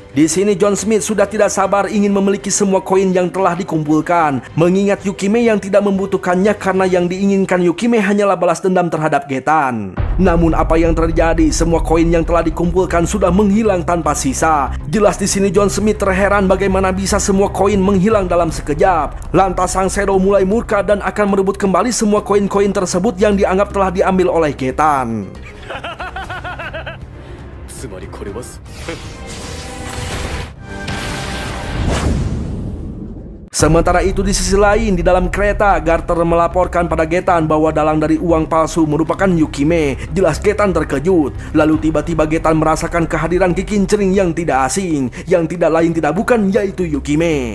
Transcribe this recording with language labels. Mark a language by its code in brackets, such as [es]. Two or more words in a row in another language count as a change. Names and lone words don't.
[id] Di sini John Smith sudah tidak sabar ingin memiliki semua koin yang telah dikumpulkan, mengingat Yukime yang tidak membutuhkannya karena yang diinginkan Yukime hanyalah balas dendam terhadap Getan. Namun apa yang terjadi? Semua koin yang telah dikumpulkan sudah menghilang tanpa sisa. Jelas di sini John Smith terheran bagaimana bisa semua koin menghilang dalam sekejap. Lantas Sang Shadow mulai murka dan akan merebut kembali semua koin-koin tersebut yang dianggap telah diambil oleh Getan. [ja] つまりこれは [id] Sementara itu di sisi lain di dalam kereta, Garter melaporkan pada Getan bahwa dalang dari uang palsu merupakan Yukime. Jelas Getan terkejut. Lalu tiba-tiba Getan merasakan kehadiran kikincering yang tidak asing, yang tidak lain tidak bukan yaitu Yukime.